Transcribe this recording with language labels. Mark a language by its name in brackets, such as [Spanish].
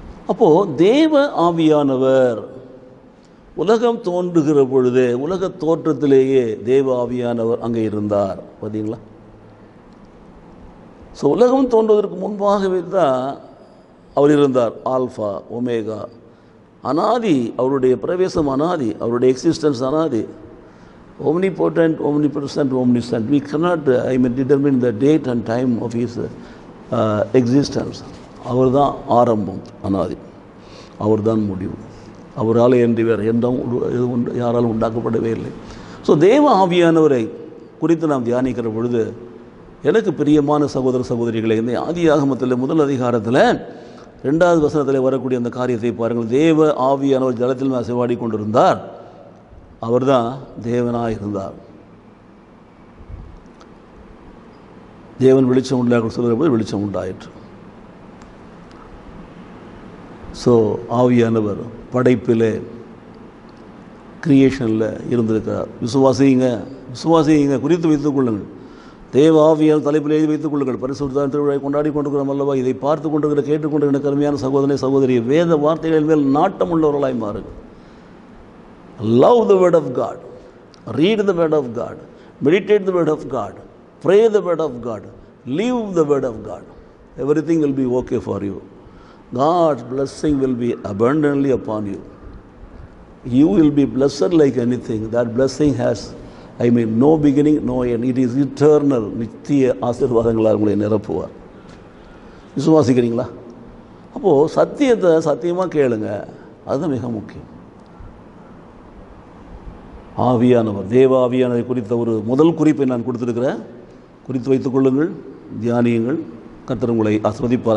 [Tamil] அப்போது தேவ ஆவியானவர் உலகம் தோன்றுகிற பொழுதே, உலக தோற்றத்திலேயே தேவ ஆவியானவர் அங்கே இருந்தார். பார்த்தீங்களா? ஸோ உலகம் தோன்றுவதற்கு முன்பாகவே தான் அவர் இருந்தார். ஆல்ஃபா ஒமேகா, அனாதி, அவருடைய பிரவேசம் அனாதி, அவருடைய எக்ஸிஸ்டன்ஸ் அனாதி. [English] omnipotent, omnipresent, omniscient. We cannot determine the date and time of his existence. [Tamil] அவர் தான் ஆரம்பம், அனாதி, அவர் தான் முடிவு, அவரால் என்று வேறு எதுவும் யாராலும் உண்டாக்கப்படவே இல்லை. ஸோ தேவ ஆவியானவரை குறித்து நாம் தியானிக்கிற பொழுது, எனக்கு பிரியமான சகோதர சகோதரிகளை, இந்த ஆதியாகமத்தில் முதல் அதிகாரத்தில் 2வது வசனத்தில் வரக்கூடிய அந்த காரியத்தை பாருங்கள். தேவ ஆவியானவர் ஜலத்தில் அசைவாடி கொண்டிருந்தார், அவர் தான் தேவனாக இருந்தார். தேவன் வெளிச்சம் உண்டாக சொல்கிற போது வெளிச்சம் உண்டாயிற்று. ஸோ ஆவியானவர் படைப்பில், கிரியேஷனில் இருந்திருக்கிறார். விசுவாசிங்க குறித்து வைத்துக் கொள்ளுங்கள். தேவ ஆவியால் தலைப்பில் எழுதி வைத்துக் கொள்ளுங்கள். பரிசுத்த திருவிழாவை கொண்டாடி கொண்டிருக்கிறோம் அல்லவா? இதை பார்த்து கொண்டிருக்கிற, கேட்டுக்கொண்டிருக்கிற கருமையான சகோதரனை சகோதரி, வேத வார்த்தைகள் மேல் நாட்டம் உள்ளவர்களாய் மாறுங்கள். [English] Love the word of God, read the word of God, meditate the word of God, pray the word of God, live the word of God. Everything will be okay for you. God's blessing will be abundantly upon you. You will be blessed like anything. That blessing has, no beginning, no end. It is eternal. [Tamil] நித்திய ஆசீர்வாதங்களால் உங்களை நிரப்புவார். விசுவாசிக்கிறீங்களா? அப்போது சத்தியத்தை சத்தியமாக கேளுங்க, அது மிக முக்கியம். ஆவியானவர், தேவ ஆவியானவை குறித்த ஒரு முதல் குறிப்பை நான் கொடுத்துருக்கிறேன். குறித்து வைத்துக் கொள்ளுங்கள், தியானியுங்கள். கர்த்தர் உங்களை ஆசீர்வதிப்பார்.